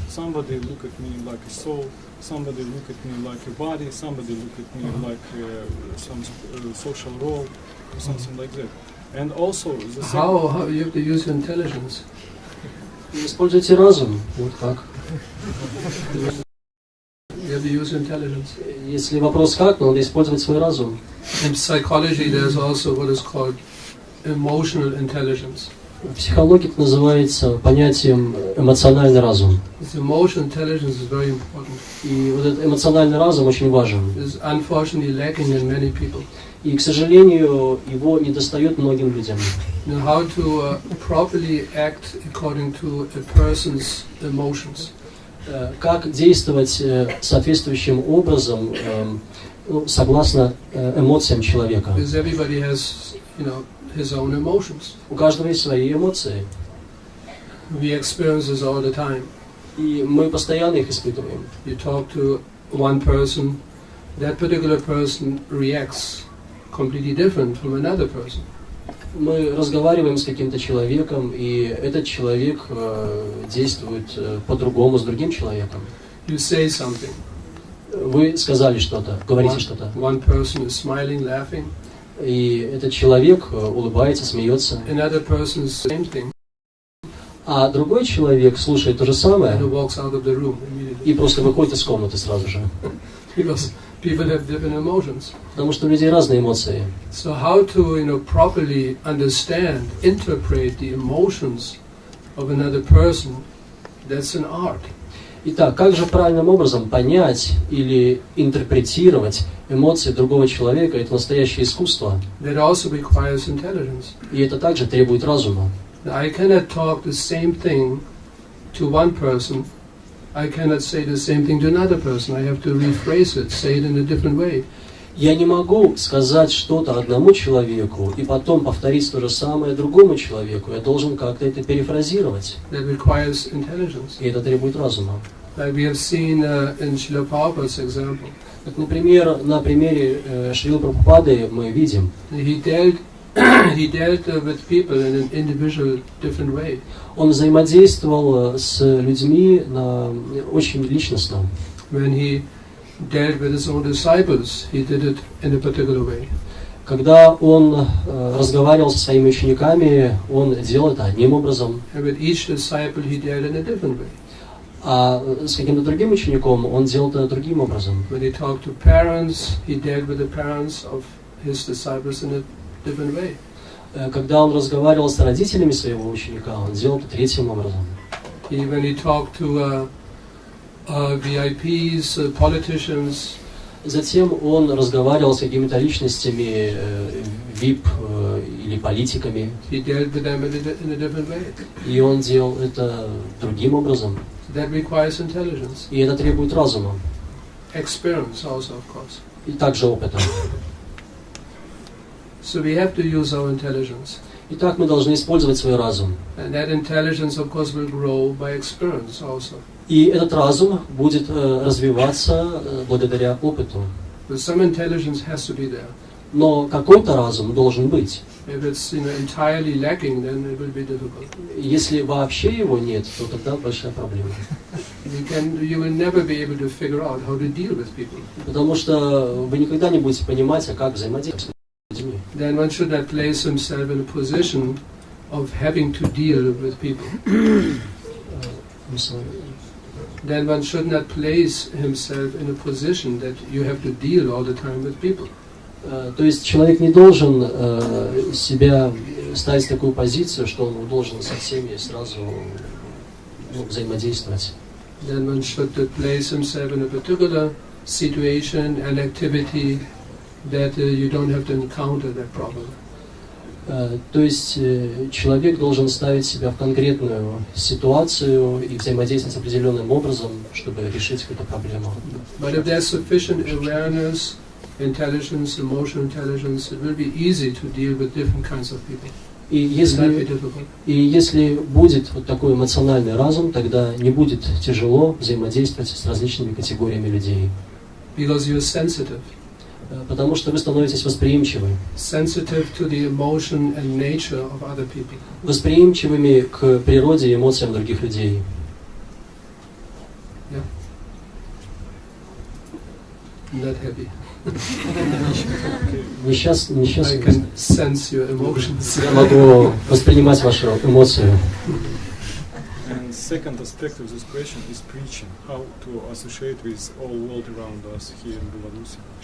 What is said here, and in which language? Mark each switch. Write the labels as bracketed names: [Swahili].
[English] Somebody look at me like a soul. Somebody look at me like a body. Somebody look at me like some social role or something like that. And also the How you have to use your intelligence. [Russian] Используйте разум. Вот как. [English] You have to use your intelligence. [Russian] Если вопрос как, то надо использовать свой разум. [English] In psychology, there's also what is called emotional intelligence. [Russian] В психологии это называется понятием эмоциональный разум. [English] This emotional intelligence is very important. [Russian] И вот этот эмоциональный разум очень важен. [English] It's unfortunately lacking in many people. [Russian] И, к сожалению, его недостает многим людям. [English] Now, how to properly act according to a person's emotions. [Russian] Как действовать соответствующим образом, согласно эмоциям человека. [English] Because everybody has, his own emotions. [Russian] У каждого есть свои эмоции. [English] We experience this all the time. [Russian] И мы постоянно их испытываем. [English] You talk to one person, that particular person reacts completely different from another person. [Russian] Мы разговариваем с каким-то человеком, и этот человек действует по-другому с другим человеком. [English] You say something. [Russian] Вы сказали что-то, говорите что-то. [English] One person is smiling, laughing. [Russian] И этот человек улыбается, смеется. [English] Another person is the same thing. [Russian] А другой человек слушает то же самое [English] And walks out of the room immediately. [Russian] и просто выходит из комнаты сразу же. [English] Because people have different emotions. [Russian] Потому что у людей разные эмоции. [English] So how to, properly understand, interpret the emotions of another person, that's an art. [Russian] Итак, как же правильным образом понять или интерпретировать эмоции другого человека? Это настоящее искусство. [English] That also requires intelligence. [Russian] И это также требует разума. [English] I cannot talk the same thing to one person. I cannot say the same thing to another person. I have to rephrase it, say it in a different way. [Russian] Я не могу сказать что-то одному человеку и потом повторить то же самое другому человеку. Я должен как-то это перефразировать. [English] That requires intelligence. [Russian] И это требует разума. [English] Like we have seen in Шрила Прабхупada's example. [Russian] Как, например, на примере Шрилы Прабхупады мы видим. [English] He dealt with people in an individual, different way. [Russian] Он взаимодействовал с людьми очень личностно. [English] When he dealt with his own disciples, he did it in a particular way. [Russian] Когда он разговаривал со своими учениками, он делал это одним образом. [English] And with each disciple he dealt in a different way. [Russian] А с каким-то другим учеником он делал это другим образом. [English] When he talked to parents, he dealt with the parents of his disciples in a different way. [Russian] Когда он разговаривал с родителями своего ученика, он делал это третьим образом. [English] When he talked to VIPs, politicians, [Russian] затем он разговаривал с какими-то личностями, VIP или политиками. [English] he dealt with them in a different way. [Russian] И он делал это другим образом. [English] That requires intelligence. [Russian] И это требует разума. [English] Experience also, of course. [Russian] И также опыта. [English] So we have to use our intelligence. [Russian] Итак, мы должны использовать свой разум. [English] And that intelligence, of course, will grow by experience also. [Russian] И этот разум будет развиваться благодаря опыту. [English] But some intelligence has to be there. [Russian] Но какой-то разум должен быть. [English] If it's entirely lacking, then it will be difficult. [Russian] Если вообще его нет, то тогда большая проблема. [English] You will never be able to figure out how to deal with people. [Russian] Потому что вы никогда не будете понимать, как взаимодействовать с людьми. [English] Then one should not place himself in a position of having to deal with people. Then one should not place himself in a position that you have to deal all the time with people. [Russian] То есть человек не должен себя ставить в такую позицию, что он должен со всеми сразу взаимодействовать. [English] Then one should place himself in a particular situation and activity that you don't have to encounter that problem. [Russian] То есть человек должен ставить себя в конкретную ситуацию и взаимодействовать с определенным образом, чтобы решить какую-то проблему. [English] But if there's sufficient awareness, intelligence, emotional intelligence, it will be easy to deal with different kinds of people. [Russian] И если будет вот такой эмоциональный разум, тогда не будет тяжело взаимодействовать с различными категориями людей. [English] Because you're sensitive. [Russian] Потому что вы становитесь восприимчивы. [English] Sensitive to the emotion and nature of other people. [Russian] Восприимчивыми к природе и эмоциям других людей. [English] Yeah. Not happy. [Russian] Несчастный. [English] I can sense your emotions. [Russian] Я могу воспринимать вашу эмоцию. [English] And second aspect of this question is preaching. How to associate with all world around us here in Belarus.